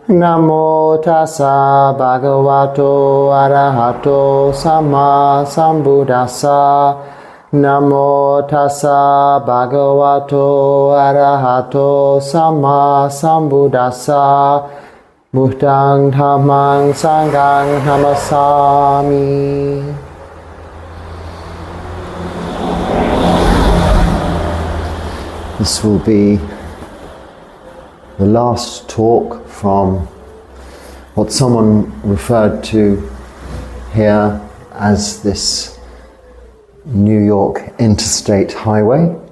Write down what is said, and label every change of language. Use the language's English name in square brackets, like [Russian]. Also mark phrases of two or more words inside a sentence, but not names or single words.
[Pali] Namo tassa bhagavato arahato samma sambuddhassa. Namo tassa bhagavato arahato samma sambuddhassa. Buddhaṃ Dhammaṃ Sanghaṃ Namasami. [English] This will be the last talk from what someone referred to here as this New York interstate highway.